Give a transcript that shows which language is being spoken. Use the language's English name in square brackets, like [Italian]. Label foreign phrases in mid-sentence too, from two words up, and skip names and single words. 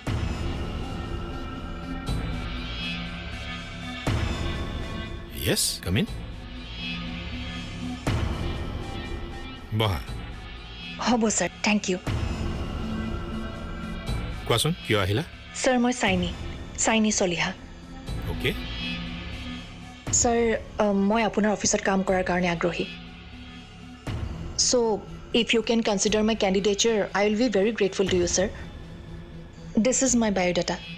[English] Yes, come in. [Assamese] বহা [English] হ'ব sir, thank you. [Assamese] কোৱাচোন কিয় আহিলা Sir, মই চাইনি চলিহা [English] অ'কে Sir, [Assamese] মই আপোনাৰ অফিচত কাম কৰাৰ কাৰণে আগ্ৰহী [English] So, if you can consider my candidature, I will be very grateful to you, sir. This is my biodata.